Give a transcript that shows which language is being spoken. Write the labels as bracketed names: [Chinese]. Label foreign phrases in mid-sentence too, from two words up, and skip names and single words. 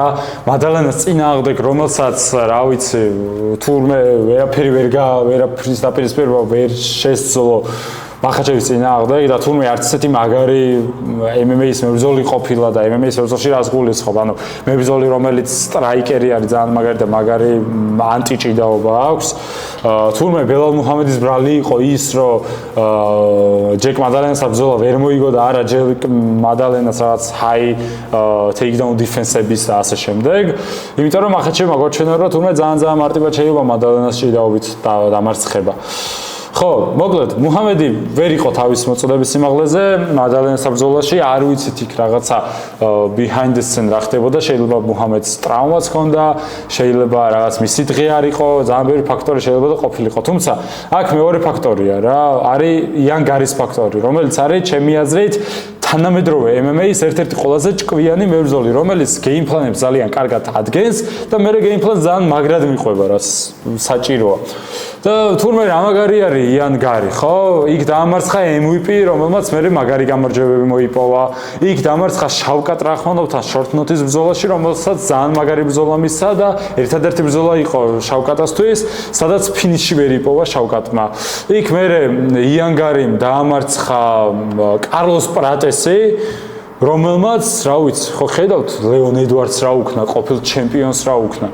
[Georgian] მადალენას წინააღმდეგ, რომელსაც რა ვიცი, თურმე ვერაფრის დაპირისპირება ვერ შესძლო მახაჩევის წინააღმდეგ და თურმე არც ესეთი მაგარი MMA-ის მებრძოლი ყოფილა და MMA-ის მებრძოლში რას გულისხმობ, ანუ მებრძოლი რომელიც სტრაიკერი არის ძალიან მაგარი და მაგარი ანტიჭიდაობა აქვს. თურმე ბელალ მუჰამედის ბრალი იყო ის, რომ ჯეკ მადალენას ბრძოლა ვერ მოიგო და არა ჯეკ მადალენას რაღაც [English] high takedown defense- [Georgian] ების და ასე შემდეგ. იმიტომ რომ მახაჩევმა გვაჩვენა, რომ თურმე ძალიან მარტივად შეიძლება მადალენას ჭიდაობით დამარცხება. ხო, მოკლედ, მუჰამედი ვერ იყო თავის მოწოდების სიმაღლეზე, მადალენას ბრძოლაში, არ ვიცით იქ რაღაცა [English] behind the scene [Georgian] რა ხდებოდა, შეიძლება მუჰამედს ტრავმაც ჰქონდა, შეიძლება რაღაც მისი დღე არ იყო, ძალიან ბევრი ფაქტორი შეიძლება და ყოფილიყო. თუმცა, აქ მეორე ფაქტორია რა, არის იან გარის ფაქტორი, რომელიც არის ჩემი აზრით თანამედროვე MMA-ის ერთ-ერთი ყველაზე ჭკვიანი მებრძოლი, რომელიც გეიმპლანებს ძალიან კარგად ადგენს და მე გეიმპლანს ძალიან მაგრად მიყვება, რაც საჭიროა. და თურმე რა მაგარი არის იან გარი, ხო? იქ დაამარცხა MVP, რომელმაც მე მაგარი გამარჯვებები მოიპოვა. იქ დაამარცხა შავკატ რახმანოვთან [English] short notice [Georgian] ბრძოლაში, რომელსაც ძალიან მაგარი ბრძოლა მისცა და ერთადერთი ბრძოლა იყო შავკატასთვის, სადაც ფინიში ვერ იპოვა შავკატმა. იქ მე იან გარიმ დაამარცხა კარლოს პრატესი, რომელმაც, რა ვიცი, ხო ხედავთ, ლეონ ედვარდს რა უქნა, ყოფილ ჩემპიონს რა უქნა.